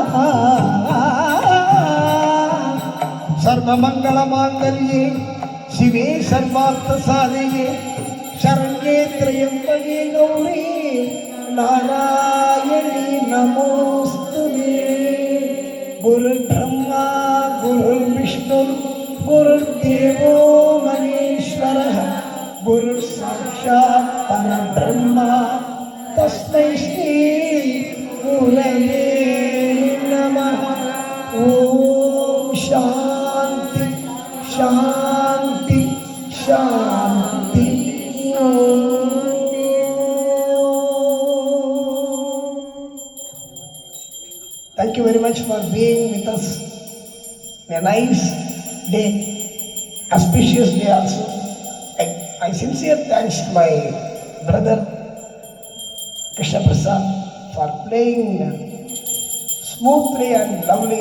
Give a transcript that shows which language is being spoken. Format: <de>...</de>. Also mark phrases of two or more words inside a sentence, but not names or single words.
<sa>ಸರ್ವಮಂಗಳ ಮಾಂಗಲ್ಯೆ ಶಿವೆ ಸರ್ವಾರ್ಥ ಸಾಧಿಗೆ ಶರಣ್ಯೇ ತ್ರಯಂಬಕೆ ಗೌರಿ ನಾರಾಯಣಿ ನಮೋಸ್ತುತೆ ಗುರುರ್ಬ್ರಹ್ಮ ಗುರುರ್ವಿಷ್ಣು ಗುರುರ್ದೇವೋ ಮಹೇಶ್ವರಃ ಗುರುರ್ ಸಾಕ್ಷಾತ್ ಪರಬ್ರಹ್ಮ ತಸ್ಮೈ ಶ್ರೀ ಗುರವೇ ನಮಃ. ಓಂ ಶಾಂತಿ ಶಾಂತಿ ಶಾಂತಿ.</sa> <en>Thank you very much for being with us. A nice day, auspicious day also. I sincere thanks to my brother Krishna Prasad for playing smoothly and lovely.</en>